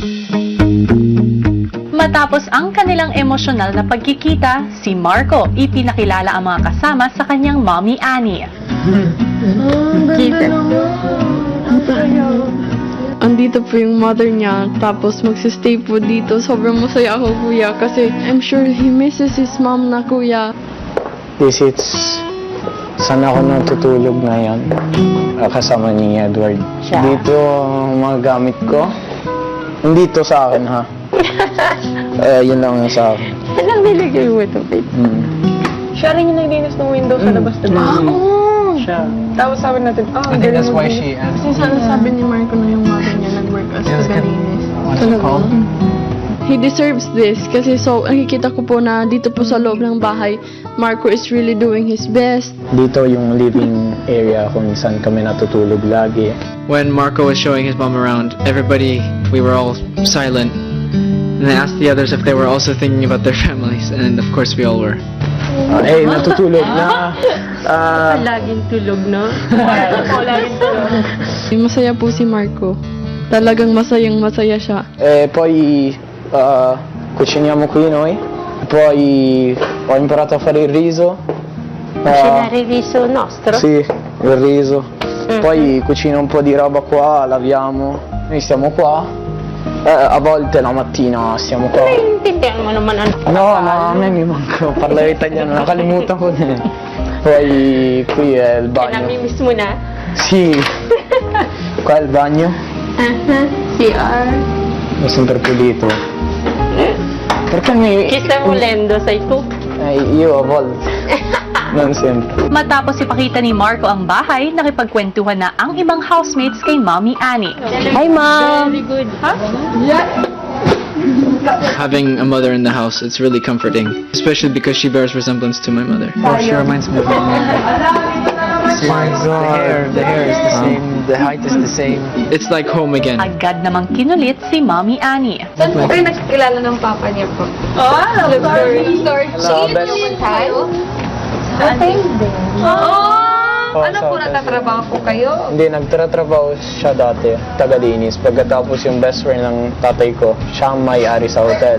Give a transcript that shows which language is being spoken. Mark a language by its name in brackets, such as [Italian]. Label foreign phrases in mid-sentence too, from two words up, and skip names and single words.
[Filipino] Matapos ang kanilang emosyonal na pagkikita, si Marco ipinakilala ang mga kasama sa kanyang mommy Annie. Andito po yung mother niya, tapos magsistay po dito. Sobrang masaya ako, kuya, kasi [English] I'm sure he misses his mom [Filipino] na, kuya. [English] This is... [Filipino] Saan ako natutulog ngayon? Kasama ni Edward. Dito ang mga gamit ko. Hindi to sa akin, ha? Yun lang yung sa akin. Anong nilagay mo ito, babe? Siya rin yung naglinis ng window sa labas na Siya. Tapos sabi natin, [English] I think that's why she asked. [Filipino] Kasi sana sabi ni Marco na yung mother niya nag-work as kagalinis. [English] What's it called? He deserves this [Filipino] kasi so nakikita ko po na dito po sa loob ng bahay, [English] Marco is really doing his best. [Filipino] Dito yung living area kung saan kami natutulog lagi. [English] When Marco was showing his mom around, we were all silent. And I asked the others if they were also thinking about their families, and of course we all were. [Filipino] Natutulog na. Laging tulog, no? Masaya po si Marco. Talagang masayang-masaya siya. [Italian] Poi cuciniamo qui noi. Poi ho imparato a fare il riso. Cucinare il riso nostro? Sì, il riso. Poi cucino un po' di roba qua, laviamo. Noi stiamo qua. A volte la mattina stiamo qua. [Filipino] Naiintindihan mo naman ano. [Italian] No, ma a me mi manca parlare italiano, [Filipino] nakalimutan ko na. [Italian] Poi qui è il bagno. [Filipino] Namimiss mo na? [Italian] Sì. Qua è il bagno. CR. È sempre pulito. Perché mi... Chi sta volendo? Sei tu? Io a volte. Non sempre. [Filipino] Matapos ipakita ni Marco ang bahay, nakipagkwentuhan na ang ibang housemates kay mommy Annie. [English] Hi, ma'am. Very good. Having a mother in the house, it's really comforting, especially because she bears resemblance to my mother. Oh, she reminds me of my mom. My God. The hair is the same. The height is the same. It's like home again. [Filipino] Agad namang kinulit si mommy Annie. Saan po kayo nakikilala ng papa niya po? Hello, best. Ano po natatrabaho po kayo? Hindi, nagtatrabaho siya dati, tagalinis. Pagkatapos yung best friend ng tatay ko, siya ang may-ari sa hotel.